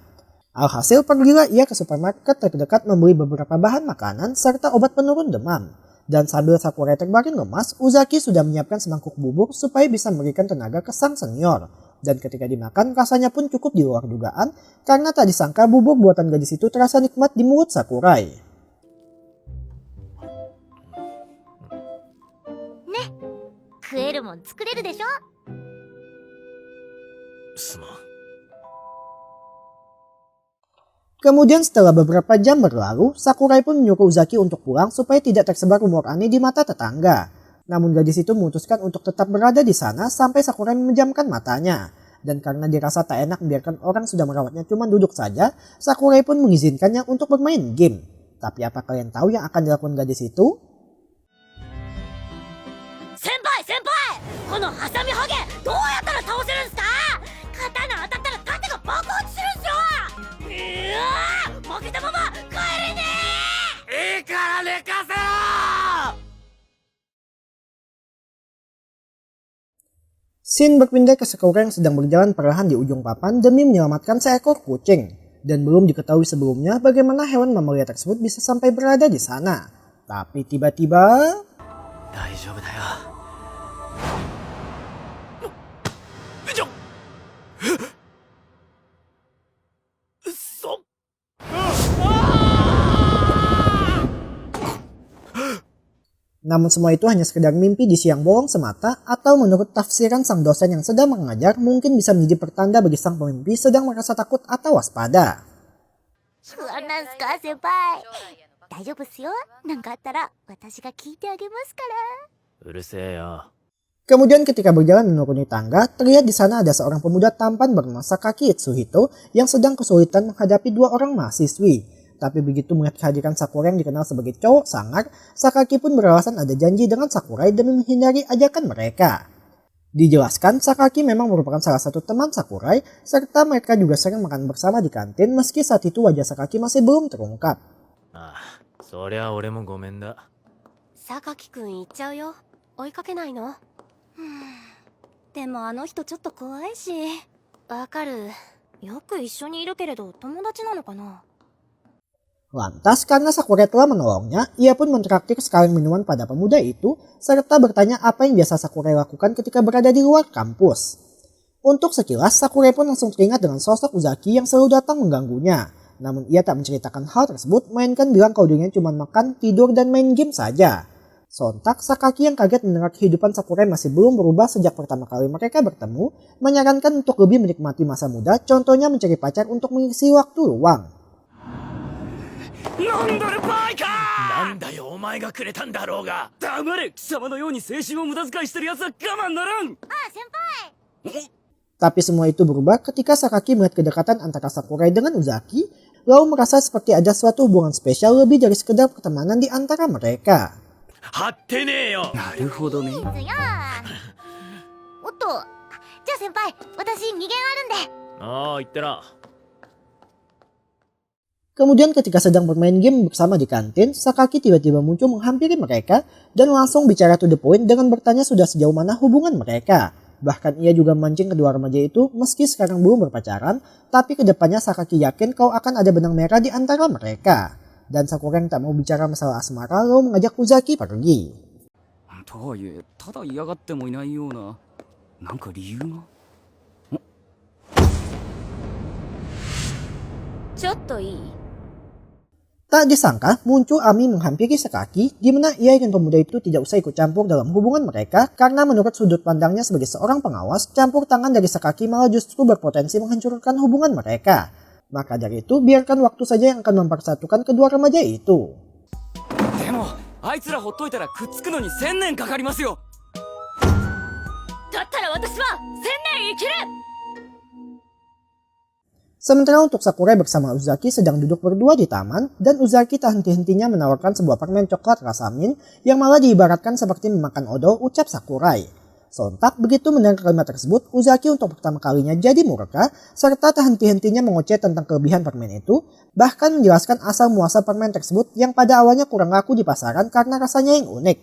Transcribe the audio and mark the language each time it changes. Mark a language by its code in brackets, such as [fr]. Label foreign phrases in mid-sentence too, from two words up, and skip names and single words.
[id] Alhasil pergilah ia ke supermarket terdekat membeli beberapa bahan makanan serta obat penurun demam. Dan sambil Sakurai terbaring lemas, Uzaki sudah menyiapkan semangkuk bubur supaya bisa memberikan tenaga ke sang senior. Dan ketika dimakan rasanya pun cukup di luar dugaan karena tak disangka bubur buatan gadis itu terasa nikmat di mulut Sakurai. [ja] Ne, 食えるもん作れるでしょ。すまん。 [id] Kemudian setelah beberapa jam berlalu, Sakurai pun menyuruh Uzaki untuk pulang supaya tidak tersebar rumor aneh di mata tetangga. Namun gadis itu memutuskan untuk tetap berada di sana sampai Sakurai memejamkan matanya. Dan karena dirasa tak enak membiarkan orang sudah merawatnya cuma duduk saja, Sakurai pun mengizinkannya untuk bermain game. Tapi apa kalian tahu yang akan dilakukan gadis itu? [ja] 先輩、先輩! このハサミハゲどうやったら倒せるんすか？刀当たったら盾が爆発するんすよ！負けたまま帰れねえ！いいから寝かせろ！ [id] Scene berpindah ke Sakura yang sedang berjalan perlahan di ujung papan demi menyelamatkan seekor kucing. Dan belum diketahui sebelumnya bagaimana hewan mamalia tersebut bisa sampai berada di sana. Tapi tiba-tiba... [ja] 大丈夫だよ。 [id] Namun semua itu hanya sekedar mimpi di siang bolong semata atau menurut tafsiran sang dosen yang sedang mengajar mungkin bisa menjadi pertanda bagi sang pemimpi sedang merasa takut atau waspada. [ja] 不安なんすか先輩？大丈夫っすよ。なんかあったら私が聞いてあげますから。うるせえよ。 [id] Kemudian ketika berjalan menuruni tangga, terlihat di sana ada seorang pemuda tampan bernama Sakaki Itsuhito yang sedang kesulitan menghadapi dua orang mahasiswi. Tapi begitu melihat kehadiran Sakurai yang dikenal sebagai cowok sangar, Sakaki pun beralasan ada janji dengan Sakurai demi menghindari ajakan mereka. Dijelaskan, Sakaki memang merupakan salah satu teman Sakurai, serta mereka juga sering makan bersama di kantin meski saat itu wajah Sakaki masih belum terungkap. [ja] ああ、そりゃ俺もごめんだ。榊くん行っちゃうよ。追いかけないの？でもあの人ちょっと怖いし。わかる。よく一緒にいるけれど友達なのかな？ [id] Lantas karena Sakurai telah menolongnya, ia pun mentraktir sekaleng minuman pada pemuda itu, serta bertanya apa yang biasa Sakurai lakukan ketika berada di luar kampus. Untuk sekilas, Sakurai pun langsung teringat dengan sosok Uzaki yang selalu datang mengganggunya. Namun ia tak menceritakan hal tersebut, melainkan bilang kalau dirinya cuma makan, tidur, dan main game saja. Sontak, Sakaki yang kaget mendengar kehidupan Sakurai masih belum berubah sejak pertama kali mereka bertemu, menyarankan untuk lebih menikmati masa muda, contohnya mencari pacar untuk mengisi waktu luang. [ja] なんだるバイカー！なんだよお前がくれたんだろうが。黙れ、貴様のように青春を無駄遣いしてる奴は我慢ならん。あ、先輩！ [id] Tapi semua itu berubah ketika Sakaki melihat kedekatan antara Sakurai dengan Uzaki, lalu merasa seperti ada suatu hubungan spesial lebih dari sekedar pertemanan di antara mereka. [ja] 張ってねえよ。なるほどね。いいぞよ。おっと、じゃあ先輩、私2限あるんで。ああ、言ってな。 [id] Kemudian ketika sedang bermain game bersama di kantin, Sakaki tiba-tiba muncul menghampiri mereka dan langsung bicara [en] to the point [id] dengan bertanya sudah sejauh mana hubungan mereka. Bahkan ia juga memancing kedua remaja itu meski sekarang belum berpacaran, tapi kedepannya Sakaki yakin kalau akan ada benang merah di antara mereka. Dan Sakura yang tak mau bicara masalah asmara lalu mengajak Uzaki pergi. [ja] とはいえただ嫌がってもいないようななんか理由がちょっといい？ [id] Tak disangka muncul Ami menghampiri Sakaki di mana ia ingin pemuda itu tidak usah ikut campur dalam hubungan mereka karena menurut sudut pandangnya sebagai seorang pengawas, campur tangan dari Sakaki malah justru berpotensi menghancurkan hubungan mereka. Maka dari itu biarkan waktu saja yang akan mempersatukan kedua remaja itu. [ja] でもあいつらほっといたらくっつくのに1000年かかりますよ。だったら私は1000年生きる。 [id] Sementara untuk Sakurai bersama Uzaki sedang duduk berdua di taman, dan Uzaki tak henti-hentinya menawarkan sebuah permen coklat rasa mint yang malah diibaratkan seperti memakan odol, ucap Sakurai. Sontak begitu mendengar kalimat tersebut, Uzaki untuk pertama kalinya jadi murka, serta tak henti-hentinya mengoceh tentang kelebihan permen itu, bahkan menjelaskan asal muasal permen tersebut yang pada awalnya kurang laku di pasaran karena rasanya yang unik.